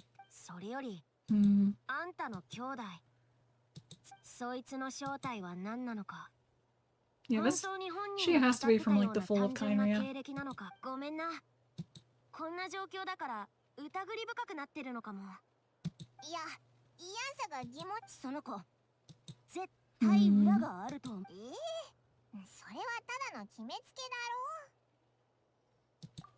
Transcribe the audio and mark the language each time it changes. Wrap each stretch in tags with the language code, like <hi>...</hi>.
<ja>それより、あんたの兄弟、そいつの正体は何なのか。</ja> <en>Yeah, this she has to be from like the fall of Kairia.</en> <ja>ごめんな。こんな状況だから疑り深くなってるのかも。いや、イアンサが疑問。その子、絶対裏があると思う。それはただの決めつけだろ。</ja>